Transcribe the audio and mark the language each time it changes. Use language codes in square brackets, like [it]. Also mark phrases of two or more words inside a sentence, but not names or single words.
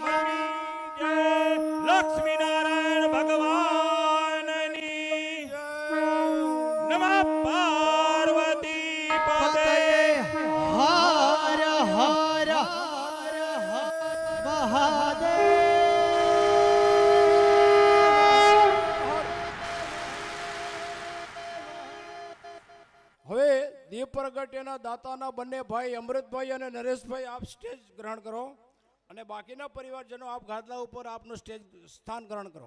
[sa] लक्ष्मी नारायण भगवान नमः पार्वती पते हर हर महादेव [gu] હવે દીપ પ્રગટ્યના દાતાના બંને ભાઈ અમૃતભાઈ અને નરેશભાઈ આપ સ્ટેજ ગ્રહણ કરો અને બાકીના પરિવારજનો આપ ગાદલા ઉપર આપનું સ્ટેજ સ્થાન ગ્રહણ કરો.